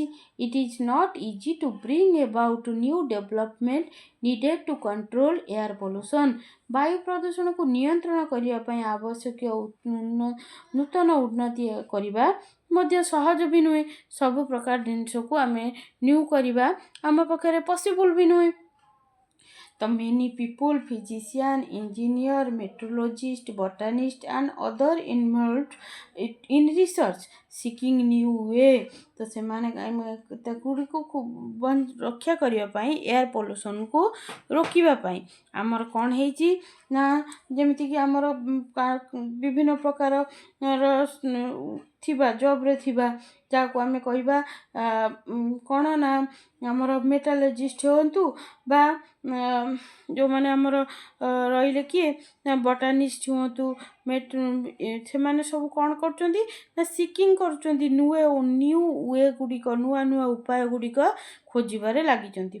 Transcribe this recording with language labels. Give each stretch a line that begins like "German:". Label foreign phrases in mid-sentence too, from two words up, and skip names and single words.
English: it is not easy to bring about new development needed to control air pollution.
Odia: ବାୟୁ ପ୍ରଦୂଷଣକୁ ନିୟନ୍ତ୍ରଣ କରିବା ପାଇଁ ଆବଶ୍ୟକୀୟ ନୂତନ ଉନ୍ନତି କରିବା ମଧ୍ୟ ସହଜ ବି ନୁହେଁ। ସବୁ ପ୍ରକାର ଜିନିଷକୁ ଆମେ ନ୍ୟୁ କରିବା ଆମ ପାଖରେ ପସିବୁଲ୍ ବି ନୁହେଁ।
English: ତ many people, physicians, engineers, meteorologists, botanists and others involved in research seeking new way।
Odia: ତ ସେମାନେ ତାଗୁଡ଼ିକୁ ରକ୍ଷା କରିବା ପାଇଁ
English: air pollutionକୁ
Odia: ରୋକିବା ପାଇଁ ଆମର କ'ଣ ହେଇଛି ନା ଯେମିତିକି ଆମର ବିଭିନ୍ନ ପ୍ରକାରର ଥିବା ଜବ୍ରେ ଥିବା ଯାହାକୁ ଆମେ କହିବା କ'ଣ ନା ଆମର ମେଟାଲୋଜିଷ୍ଟ ହୁଅନ୍ତୁ ବା ଯେଉଁମାନେ ଆମର ରହିଲେ କିଏ ନା ବଟାନିଷ୍ଟ ହୁଅନ୍ତୁ, ସେମାନେ ସବୁ କ'ଣ କରୁଛନ୍ତି ନା ସିକିଂ କରୁଛନ୍ତି
English: new way
Odia: ଗୁଡ଼ିକ, ନୂଆ ନୂଆ ଉପାୟ ଗୁଡ଼ିକ ଖୋଜିବାରେ ଲାଗିଛନ୍ତି।